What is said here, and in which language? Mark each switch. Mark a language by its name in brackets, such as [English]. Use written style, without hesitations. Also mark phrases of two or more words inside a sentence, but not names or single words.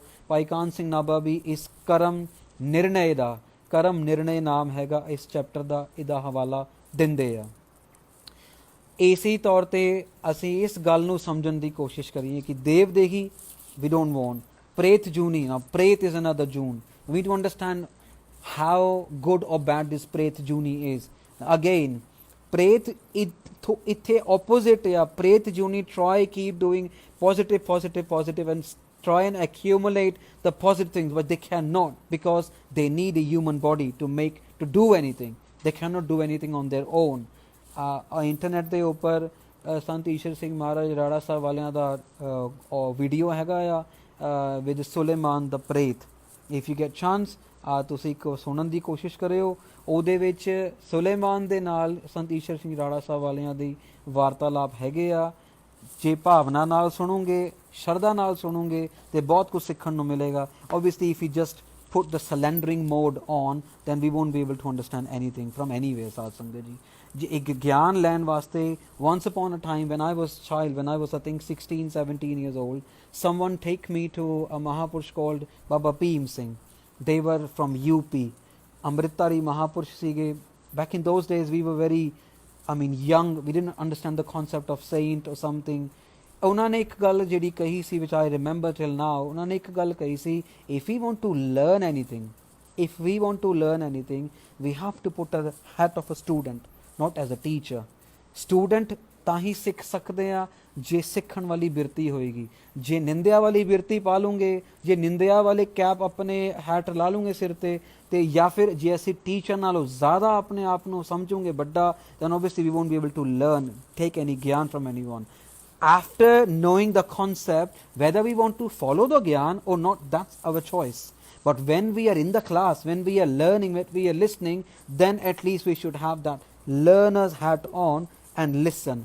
[Punjabi] ਭਾਈ ਕਾਨ ਸਿੰਘ ਨਾਭਾ ਵੀ ਇਸ ਕਰਮ ਨਿਰਣੈ ਦਾ, ਕਰਮ ਨਿਰਣੈ ਨਾਮ ਹੈਗਾ ਇਸ ਚੈਪਟਰ ਦਾ, ਇਹਦਾ ਹਵਾਲਾ ਦਿੰਦੇ ਆ. ਇਸੇ ਤੌਰ 'ਤੇ ਅਸੀਂ ਇਸ ਗੱਲ ਨੂੰ ਸਮਝਣ ਦੀ ਕੋਸ਼ਿਸ਼ ਕਰੀਏ ਕਿ ਦੇਵ ਦੇਹੀ ਵੀ [English] don't want, [Punjabi] ਪ੍ਰੇਤ ਜੂਨੀ ਨਾ, ਪ੍ਰੇਤ [English] is another [Punjabi] ਜੂਨ. [English] We need to understand how good or bad this Pret Juni is. Again, Pret ithe opposite ya. Pret Juni try keep doing positive and try and accumulate the positive things, but they cannot, because they need a human body to do anything. They cannot do anything on their own. [Punjabi] Internet ਦੇ ਉੱਪਰ ਸੰਤ ਈਸ਼ਰ ਸਿੰਘ ਮਹਾਰਾਜ ਰਾੜਾ ਸਾਹਿਬ ਵਾਲਿਆਂ ਦਾ ਵੀਡੀਓ ਹੈਗਾ ਆ [English] with Suleiman the Pret. If you get chance, [Punjabi] ਤੁਸੀਂ ਸੁਣਨ ਦੀ ਕੋਸ਼ਿਸ਼ ਕਰਿਓ. ਉਹਦੇ ਵਿੱਚ ਸੁਲੇਮਾਨ ਦੇ ਨਾਲ ਸੰਤ ਈਸ਼ਰ ਸਿੰਘ ਰਾੜਾ ਸਾਹਿਬ ਵਾਲਿਆਂ ਦੀ ਵਾਰਤਾਲਾਪ ਹੈਗੇ ਆ. ਜੇ ਭਾਵਨਾ ਨਾਲ ਸੁਣੋਗੇ, ਸ਼ਰਧਾ ਨਾਲ ਸੁਣੋਗੇ, ਤੇ ਬਹੁਤ ਕੁਝ ਸਿੱਖਣ ਨੂੰ ਮਿਲੇਗਾ. [English] Obviously, if you just put the surrendering mode on, then we won't be able to understand anything from anywhere, [Punjabi] ਸਾਧ ਸੰਗਤ ਜੀ. ਜੇ ਇੱਕ ਗਿਆਨ ਲੈਣ ਵਾਸਤੇ, [English] once upon a time when I was child, when I was I think 16-17 years old, someone take me to a Mahapurush called Baba Bhim Singh. They were from UP. [Punjabi] ਅੰਮ੍ਰਿਤਧਾਰੀ ਮਹਾਂਪੁਰਖ ਸੀਗੇ. [English] Back in those days we were very, young. We didn't understand the concept of saint or something. [Punjabi] ਉਹਨਾਂ ਨੇ ਇੱਕ ਗੱਲ ਜਿਹੜੀ ਕਹੀ ਸੀ, [English] which I remember till now, [Punjabi] ਉਹਨਾਂ ਨੇ ਇੱਕ ਗੱਲ ਕਹੀ ਸੀ, [English] if we want to learn anything, we have to put a hat of a student, not as a teacher. [Punjabi] Student ਤਾਂ ਹੀ ਸਿੱਖ ਸਕਦੇ ਆ ਜੇ ਸਿੱਖਣ ਵਾਲੀ ਬਿਰਤੀ ਹੋਏਗੀ. ਜੇ ਨਿੰਦਿਆ ਵਾਲੀ ਬਿਰਤੀ ਪਾ ਲੂੰਗੇ, ਜੇ ਨਿੰਦਿਆ ਵਾਲੇ ਕੈਪ ਆਪਣੇ ਹੈਟ ਲਾ ਲੂੰਗੇ ਸਿਰ ਤੇ ਜਾਂ ਫਿਰ ਜੇ ਅਸੀਂ ਟੀਚਰ ਨਾਲੋਂ ਜ਼ਿਆਦਾ ਆਪਣੇ ਆਪ ਨੂੰ ਸਮਝੂਗੇ ਵੱਡਾ, [English] then obviously we won't be able to learn, take any gyan from anyone. After knowing the concept, whether we want to follow the gyan or not, that's our choice. But when we are in the class, when we are learning, when we are listening, then at least we should have that learner's hat on and listen.